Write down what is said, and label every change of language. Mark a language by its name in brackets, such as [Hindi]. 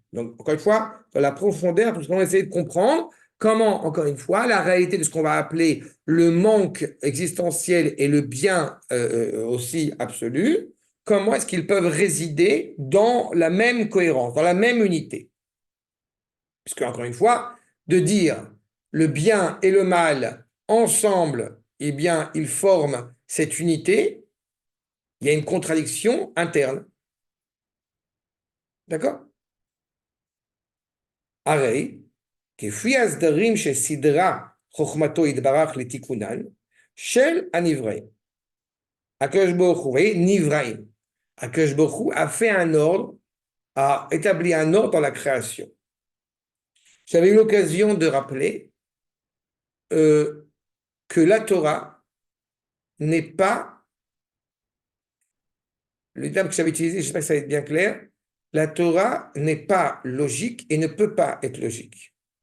[French] Donc, encore une fois, dans la profondeur, parce qu'on va essayer de comprendre comment, encore une fois, la réalité de ce qu'on va appeler le manque existentiel et le bien aussi absolu, comment est-ce qu'ils peuvent résider dans la même cohérence, dans la même unité. Puisque, encore une fois, de dire le bien et le mal ensemble, eh bien, ils forment cette unité, il y a une contradiction interne. D'accord? [Hebrew] הרי, כפי הסדרים שסידרה חוכמתו יתברך לתיקונן, של הנבראים. הקדוש ברוך הוא, נבראים. [French] הקדוש ברוך הוא a fait un ordre, a établi un ordre dans la création. J'avais eu l'occasion de rappeler que la Torah n'est pas, le terme que j'avais utilisé, je ne sais pas si ça va être bien clair, la Torah n'est pas logique et ne peut pas être logique.